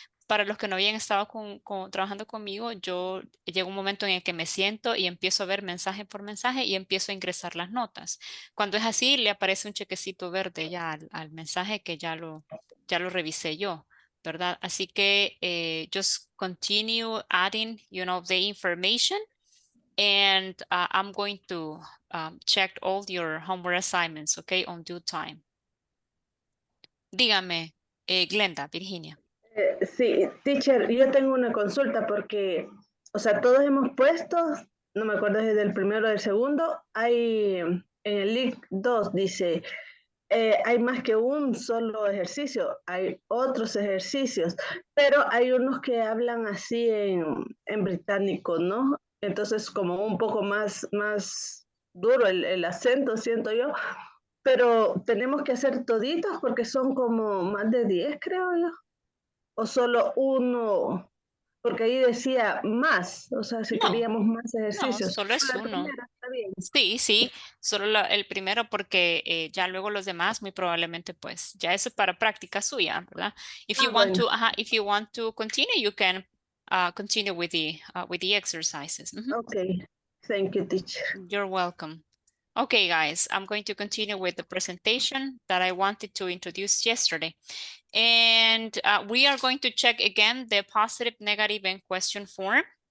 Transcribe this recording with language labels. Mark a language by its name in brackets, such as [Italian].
[Spanish] Para los que no habían estado trabajando conmigo, yo llega un momento en el que me siento y empiezo a ver mensaje por mensaje y empiezo a ingresar las notas. Cuando es así, le aparece un chequecito verde ya al mensaje que ya lo revisé yo, ¿verdad? Así que [English] just continue adding, you know, the information and I'm going to check all your homework assignments, okay, on due time. [Spanish] Dígame, Glenda, Virginia. Sí, teacher, yo tengo una consulta porque, o sea, todos hemos puesto, no me acuerdo si es del primero o del segundo, hay en el link 2 dice, hay más que un solo ejercicio, hay otros ejercicios, pero hay unos que hablan así en británico, ¿no? Entonces como un poco más duro el acento, siento yo, pero tenemos que hacer toditos porque son como más de 10, creo yo, o solo uno, porque ahí decía más, o sea, si No, queríamos más no, ejercicios. solo es Solo el uno. primero, está bien. Sí, sí, solo el primero porque ya luego los demás muy probablemente pues ya eso es para práctica suya, ¿verdad? Bueno, [English] If you want to continue, you can continue with the exercises. ok. Thank you, teacher. You're welcome. Okay, guys, I'm going to continue with the presentation that I wanted to introduce yesterday. And we are going to check again the positive, negative, and question form.